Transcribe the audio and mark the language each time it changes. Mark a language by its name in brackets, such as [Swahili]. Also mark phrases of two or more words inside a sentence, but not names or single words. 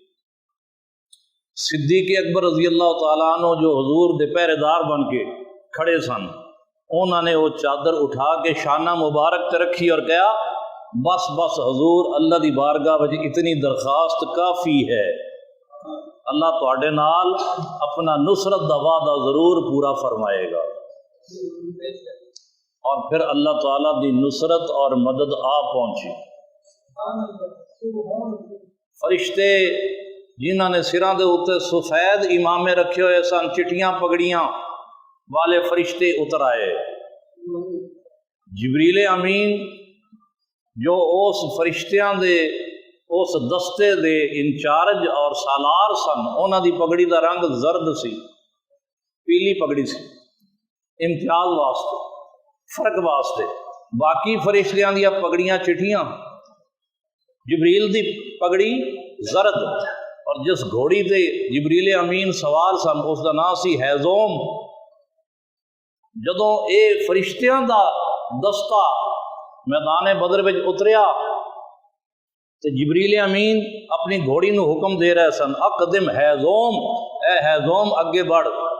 [Punjabi] صدیق اکبر [Arabic] رضی اللہ تعالیٰ عنہ [Punjabi] جو حضور دے پہرے دار بن کے کھڑے سن، انہوں نے وہ چادر اٹھا کے شانہ مبارک تے رکھی اور کہا بس بس حضور اللہ دی بارگاہ وچ اتنی درخواست کافی ہے، اللہ تواڈے نال اپنا نصرت دا وعدہ ضرور پورا فرمائے گا۔ اور پھر اللہ تعالیٰ دی نصرت اور مدد آ پہنچی۔ فرشتے جنہوں نے سراں دے اوتے سفید امامے رکھے ہوئے سن، چٹیاں پگڑیاں والے فرشتے اتر آئے۔ جبریل امین جو اس فرشتیاں دے اس دستے دے انچارج اور سالار سن، انہاں دی پگڑی دا رنگ زرد سی، پیلی پگڑی سی، امتیاز واسطے، فرق واسطے۔ باقی فرشتیاں دیا پگڑیاں چٹیاں، جبریل دی پگڑی زرد، اور جس گھوڑی تے جبریل امین سوار سن اس دا نام سی ہیزوم۔ جدوں اے فرشتیاں دا دستہ میدان بدر وچ اتریا تے جبریل امین اپنی گھوڑی نو حکم دے رہے سن اقدم ہیزوم، اے ہیزوم اگے بڑھ۔